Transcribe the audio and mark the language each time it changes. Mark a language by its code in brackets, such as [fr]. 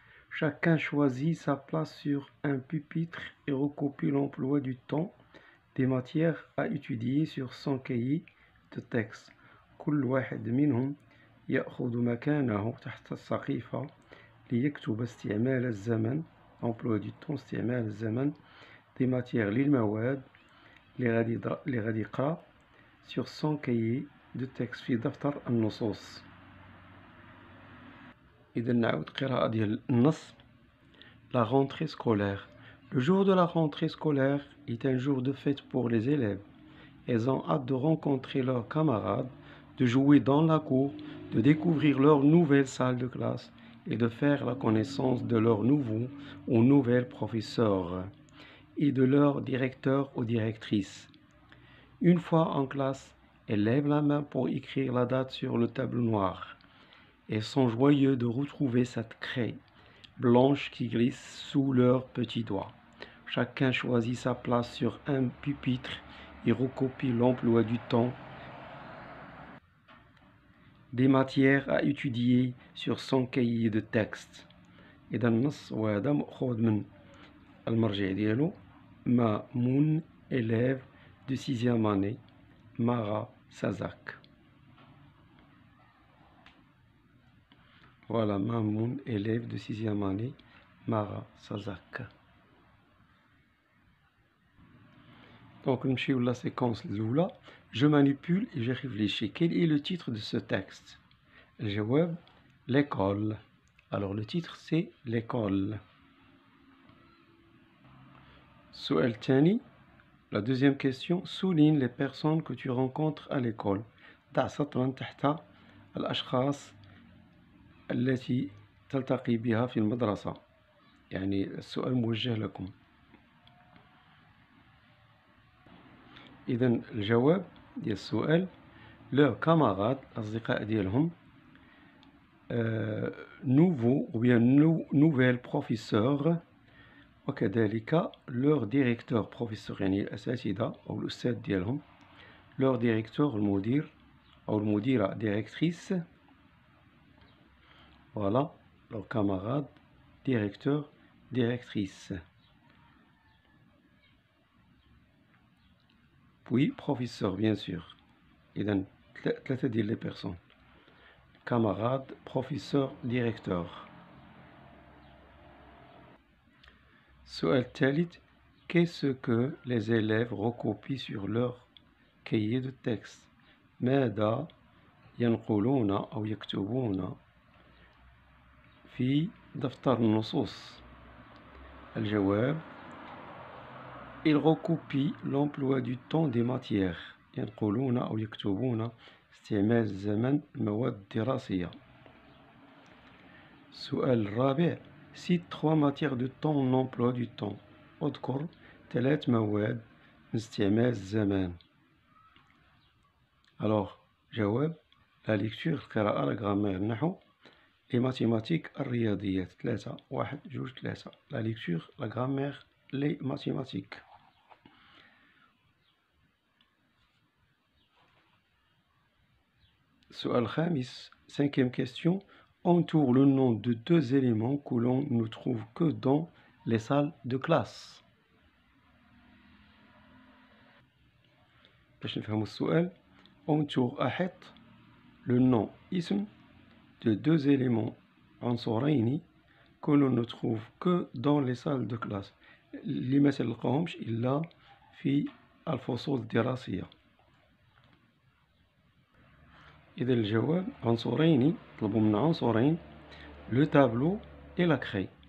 [fr] Chacun choisit sa place sur un pupitre et recopie l'emploi du temps des matières à étudier sur son cahier de texte. [ar] كل واحد منهم يأخذ مكانه تحت السقيفة ليكتب استعمال الزمن [fr] emploi du temps [ar] استعمال الزمن [fr] des matières [ar] للمواد اللي غادي يقرأ [fr] sur son cahier de texte [ar] في دفتر النصوص. إذا نعود قراءة ديال النص. [fr] La rentrée scolaire. Le jour de la rentrée scolaire est un jour de fête pour les élèves. Elles ont hâte de rencontrer leurs camarades, de jouer dans la cour, de découvrir leur nouvelle salle de classe et de faire la connaissance de leurs nouveaux ou nouvelles professeurs et de leurs directeurs ou directrices. Une fois en classe, elles lèvent la main pour écrire la date sur le tableau noir. Elles sont joyeux de retrouver cette craie blanche qui glisse sous leurs petits doigts. Chacun choisit sa place sur un pupitre et recopie l'emploi du temps des matières à étudier sur son cahier de texte. [ar] إذا النص وهذا مأخوذ من المرجع ديالو مامون [fr] élève de 6e année [ar] Mara Sazak. [fr] Voilà, Mamoun, élève de 6e année, Mara Sazak. Donc, نمشيو la séquence الأولى. Je manipule et je réfléchis. Quel est le titre de ce texte? [ar] الجواب [fr] l'école. Alors, le titre c'est l'école. [ar] السؤال الثاني. [fr] La deuxième question. Souligne les personnes que tu rencontres à l'école. [ar] ضع سطرا تحت الأشخاص التي تلتقي بها في المدرسة. يعني السؤال موجه لكم. إذا الجواب ديال السؤال لو كاماراد الأصدقاء ديالهم [fr] nouveau ou bien nouvelle professeur، وكذلك leur directeur professeur [ar] يعني الأساتذة أو الأستاذ ديالهم، [fr] leur directeur [ar] المدير أو المديرة [fr] directrice، voilà leur camarade directeur directrice، puis professeur bien sûr. [ar] إذا ثلاثة ديال لي بيرسون، [fr] camarade professeur directeur. [ar] السؤال الثالث [fr] qu'est-ce que les élèves recopient sur leur cahier de texte؟ [ar] ماذا ينقلون أو يكتبون في دفتر النصوص؟ الجواب [fr] ils recopient l'emploi du temps des matières. [ar] ينقلون أو يكتبون استعمال زمن المواد الدراسية. السؤال الرابع [fr] cite 3 matières de ton emploi du temps. [ar] اذكر 3 مواد من استعمال الزمان. [fr] alors جواب la lecture القراءة، la grammaire النحو، les mathématiques الرياضيات. 3 1 2 3 la lecture la grammaire les mathématiques. [ar] السؤال الخامس [fr] 5e question entoure le nom de 2 éléments que l'on ne trouve que dans les salles de classe. [ar] باش نفهموا السؤال [fr] entoure أحط le nom اسم de 2 éléments عنصرين que l'on ne trouve que dans les salles de classe [ar] اللي ما تلقاهمش إلا في الفصول الدراسية. إذا الجواب عنصرين، طلبوا منا عنصرين لو تابلو [fr] et la craie.